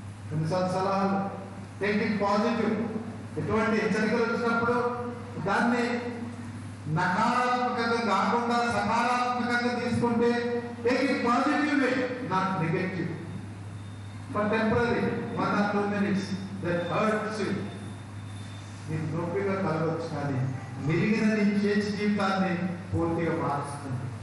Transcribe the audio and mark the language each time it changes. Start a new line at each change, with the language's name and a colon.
Telugu: కొన్నిసార్లు సలహాలు
English: Taking positive.
Telugu: ఎటువంటి హెచ్చరికలు వచ్చినప్పుడు దాన్ని నకారాత్మకంగా కాకుండా సకారాత్మకంగా తీసుకుంటే
English: Taking positive way, not negative. For temporary 1 or 2 minutes that hurts you.
Telugu: నీకు నొప్పిగా కలగవచ్చు, కానీ మిగిలిన నీ చేతి జీవితాన్ని పూర్తిగా మారుస్తుంది.